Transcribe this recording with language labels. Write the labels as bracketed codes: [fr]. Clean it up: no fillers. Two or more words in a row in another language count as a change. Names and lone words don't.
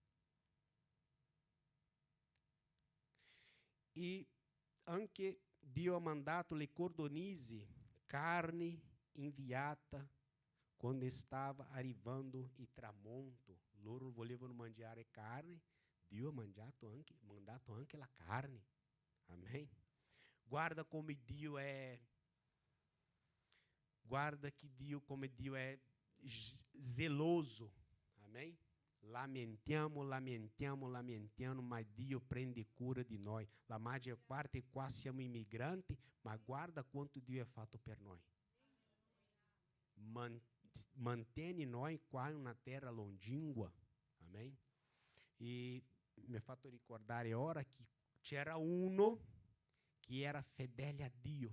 [it] E anche Dio ha mandato le cordonisi, carne inviata, quando estava arrivando il tramonto. Loro volevano mangiare carne, Dio ha mandato anche la carne. Amém? Guarda come Dio è. [pt] Guarda que Dio, como Dio é zeloso. Amém? [it] Lamentiamo, mas Dio prende cura di noi. La maggior parte qua siamo immigranti, ma guarda quanto Dio è fatto per noi. Mantém noi qua in una terra longínqua. [pt] Amém? [it] E mi ha fatto ricordare ora che c'era uno che era fedele a Dio.